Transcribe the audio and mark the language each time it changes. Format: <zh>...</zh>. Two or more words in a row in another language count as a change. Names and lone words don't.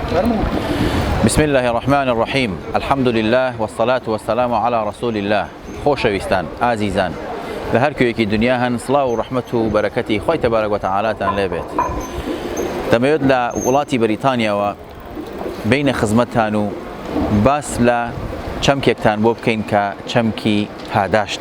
<ar>بسم الله الرحمن الرحيم. الحمد لله والصلاة والسلام على رسول الله.</ar> <ckb>خۆشەویستان ئازیزان لە هەر کوێیەکی دنیا هەن سڵاو و ڕەحمەت و بەرەکەتی خۆی</ckb> <ar>تەبارەک وتەعالاتان</ar> <ckb>لێبێت. دەمەوێت لە وڵاتی بەریتانیاوە بینە خزمەتتان و باس لە چەمکێکتان بۆ بکەین کە چەمکی پاداشتە.</ckb>